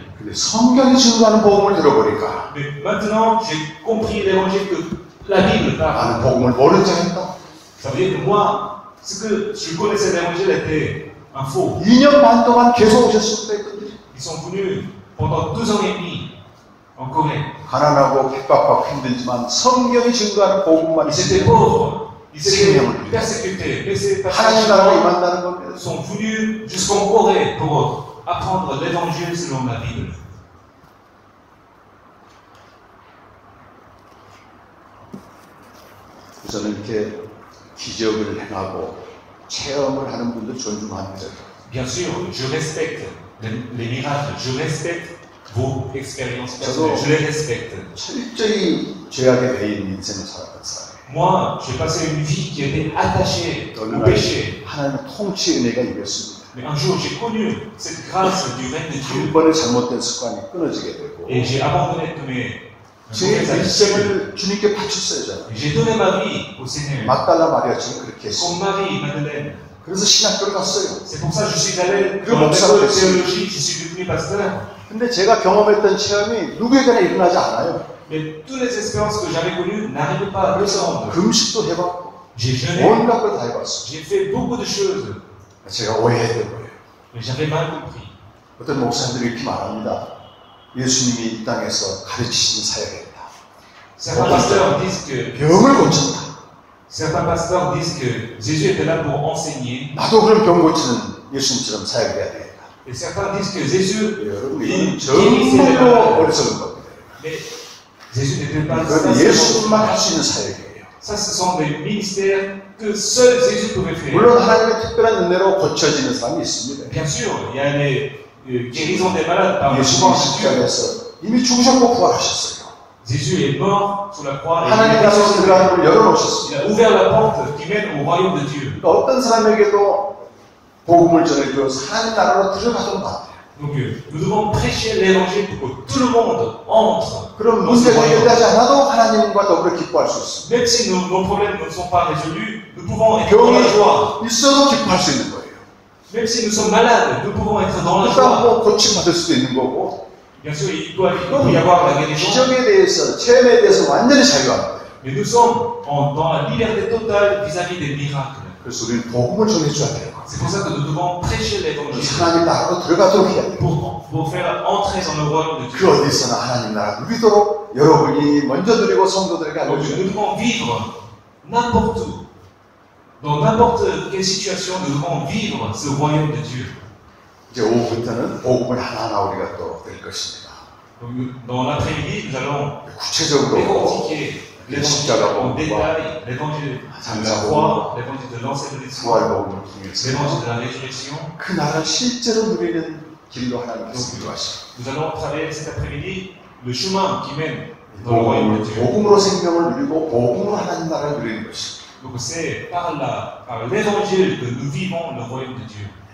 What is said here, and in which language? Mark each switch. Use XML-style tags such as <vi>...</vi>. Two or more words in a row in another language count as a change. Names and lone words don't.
<ko>근데 성경이 증거하는 복음을 들어보니까</ko> <fr>Mais maintenant, j'ai compris l'évangile que la Bible parle.</fr> <ko>나는 복음을 모른 척 했다.</ko> <fr>Ça veut dire que moi, ce que je connaissais l'évangile était un faux.</fr> <ko>2년 반 동안 계속 오셨습니다. 이분들이.</ko> <fr>Ils sont venus pendant 2 ans et demi en Corée.</fr> <ko>가난하고 핍박하고 힘들지만 성경이 증거하는 복음만</ko> <fr>Ils étaient</fr> <ko>있으면</ko> <fr>pauvres, ils étaient persécutés. Mais ces</fr> <ko>하나님 나라가</ko> <fr>personnes</fr> <ko>임한다는 겁니다.</ko> <fr>sont venus jusqu'en Corée pour apprendre l'évangile selon la Bible.</fr> <ko>저는 이렇게 기적을 행하고 체험을 하는 분들 존중합니다.</ko> <fr>Bien sûr, je respecte les miracles, je respecte vos expériences personnelles, je les respecte.</fr> <ko>철저히 죄악에 매인 인생을 살았던 사람이에요.</ko> <fr>Moi, j'ai passé une vie qui était attachée au péché.</fr> <ko>하나님의 통치 은혜가 이겼습니다.</ko> <fr>Mais un jour, j'ai connu cette grâce du règne de</fr> <ko>한</ko> <fr>Dieu</fr> <ko>번의 잘못된 습관이 끊어지게 되고</ko> <fr>et j'ai abandonné tous mes</fr> <ko>제</ko> <fr>mauvaises habitudes.</fr> <ko>인생을 주님께 바쳤어요. 저는.</ko> <fr>J'ai donné ma vie au Seigneur.</fr> <ko>막달라 마리아처럼 그렇게 했어요.</ko> <fr>Comme Marie, Madeleine.</fr> <ko>그래서 신학교를 갔어요.</ko> <fr>C'est pour ça que je suis allé Que dans mon l'école de saint théologie, je suis devenu pasteur.</fr> <ko>근데 제가 경험했던 체험이 누구에게나 일어나지 않아요.</ko> <fr>Mais toutes les expériences que j'avais connues n'arrivaient pas à</fr> <ko>그래서</ko> <fr>descendre.</fr> <ko>금식도 해봤고</ko> <fr>J'ai jeûné,</fr> <ko>온갖 걸 다 해봤어요.</ko> <fr>j'ai fait beaucoup de choses,</fr> <ko>제가 오해했던 거예요.</ko> <fr>mais j'avais mal compris.</fr> <ko>어떤 목사님들이 이렇게 말합니다. 예수님이 이 땅에서 가르치신 사역이다.</ko> <fr>Certains pasteurs disent que</fr> <ko>병을 고쳤다.</ko> <fr>certains pasteurs disent que Jésus était là pour enseigner,</fr> <ko>나도 그럼 병 고치는 예수님처럼 사역해야 되겠다.</ko> <fr>et certains disent que Jésus,</fr> <ko>여러분</ko> <fr>il</fr> <ko>이건</ko> <fr>guérissait les</fr> <ko>정말로</ko> <fr>malades.</fr> <ko>어리석은 겁니다.</ko> <fr>Mais Jésus n'était pas</fr> <ko>그건</ko> <fr>ça.</fr> <ko>예수님만 할 수 있는 사역이에요.</ko> <fr>Ça, ce sont des ministères que seul Jésus pouvait faire.</fr> <ko>물론 하나님의 특별한 은혜로 고쳐지는 사람이 있습니다.</ko> <fr>Bien sûr, il y a les guérisons des malades par le</fr> <ko>예수님</ko> <fr>pouvoir de Dieu.</fr> <ko>십자가에서 이미 죽으셨고 부활하셨어요.</ko> <fr>Jésus est mort sur la croix et</fr> <ko>하나님 나라에 들어가는 걸 열어놓으셨습니다.</ko> <fr>il a ouvert la porte qui mène au royaume de Dieu.</fr> <ko>그러니까 어떤 사람에게도 복음을 전해주어서 하나님 나라로 들어가도록 만들어요.</ko> <fr>Donc nous devons prêcher l'évangile pour que tout le monde entre.</fr> <ko>그럼</ko> <fr>dans ce</fr> <ko>문제가</ko> <fr>royaume.</fr> <ko>해결되지 않아도 하나님과 더불어 기뻐할 수 있습니다.</ko> <fr>Même si nos problèmes ne sont pas résolus, nous pouvons être dans la joie.</fr> <ko>병이 있어도 기뻐할 수 있는 거예요.</ko> <fr>Même si nous sommes malades, nous pouvons être dans la</fr> <ko>일단</ko> <fr>joie.</fr> <ko>뭐 고침받을 수도 있는 거고</ko> <fr>Bien sûr, il peut y avoir la guérison,</fr> <ko>기적에 대해서 체험에 대해서 완전히 자유합니다.</ko> <fr>mais nous sommes dans la liberté totale vis-à-vis des miracles.</fr> <ko>그래서 우리는 복음을 전해줘야 돼요.</ko> <fr>C'est pour ça que nous devons prêcher l'évangile</fr> <ko>하나님 나라로 들어가도록 해야 돼요.</ko> <fr>pour faire entrer dans le royaume de</fr> <ko>그</ko> <fr>Dieu.</fr> <ko>어디서나 하나님 나라 누리도록 여러분이 먼저 누리고 성도들에게</ko> <fr>Donc</fr> <ko>알려줘야</ko> <fr>nous</fr> <ko>돼요.</ko> <fr>devons vivre n'importe où. Dans n'importe quelle situation, nous devons vivre ce royaume de Dieu.</fr> <ko>이제 오후부터는 복음을 하나하나 우리가 또 될 것입니다.</ko> <fr>Donc, dans l'après-midi, nous allons</fr> <ko>구체적으로</ko> <fr>décortiquer l'évangile en</fr> <ko>십자가복음과</ko> <fr>détail, l'évangile de la croix, l'évangile de l'ensevelissement,</fr> <ko>부활복음을 통해서</ko> <fr>l'évangile de la résurrection.</fr> <ko>그 나라를 실제로 누리는 길로 하나님께서 인도하시고</ko> <fr>Nous allons travailler cet après-midi le chemin qui mène dans le royaume de Dieu.</fr> <ko>복음으로 생명을 누리고 복음으로 하나님 나라를 누리는 것입니다.</ko> <fr>Donc c'est par l'évangile que nous vivons le royaume de Dieu.</fr>